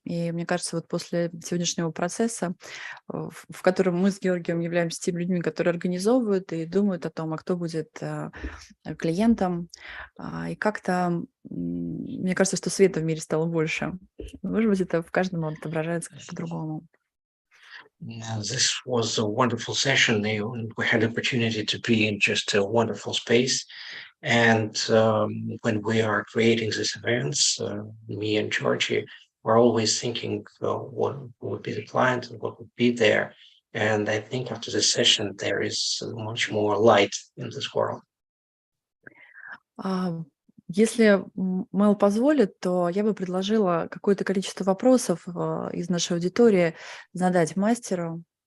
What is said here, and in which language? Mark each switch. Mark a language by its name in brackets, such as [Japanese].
[Russian] И мне кажется, вот после сегодняшнего процесса, в котором мы с Георгием являемся теми людьми, которые организовывают и думают о том, а кто будет клиентом. И как-то, мне кажется, что света в мире стало больше. Может быть, это в каждом отображается как-то по-другому. [English] This was a wonderful session. We had the opportunity to be in just a wonderful space. And when we are creating these events, me and Georgie, we're always thinking what would be the client and what would be there. And I think after this session, there is much more light in this world. [Russian] Если Мэл позволит, то я бы предложила какое-то количество вопросов из нашей аудитории задать мастеру.